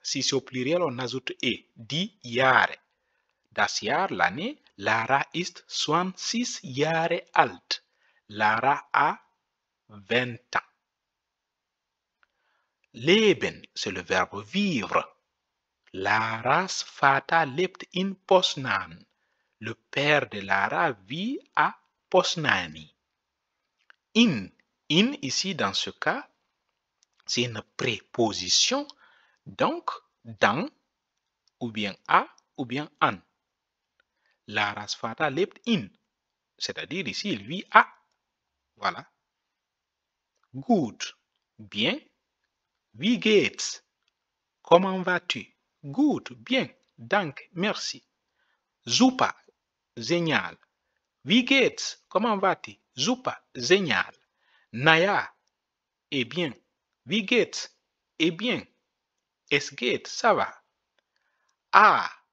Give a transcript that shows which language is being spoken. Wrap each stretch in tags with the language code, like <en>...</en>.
<fr>Si c'est au pluriel, on ajoute e.</fr> <de>Die Jahre. Das Jahr, l'année. Lara ist 20 Jahre alt.</de> <fr>Lara a 20 ans. Leben, c'est le verbe vivre.</fr> <de>Laras Vater lebt in Poznan.</de> <fr>Le père de Lara vit à Poznani. In ici, dans ce cas, c'est une préposition. Donc, dans, ou bien à, ou bien en.</fr> <de>Laras Vater lebt in.</de> <fr>C'est-à-dire ici, il vit à. Voilà. Gut. Bien.</fr> <de>Wie geht's?</de> <fr>Comment vas-tu? Gut. Bien. Danke. Merci. Super. Génial. Wie geht's? Comment vas-tu? Super. Génial. Naja. Eh bien. Wie geht's? Eh bien.</fr> <de>Es geht.</de> <fr>Ça va. Ah.</fr>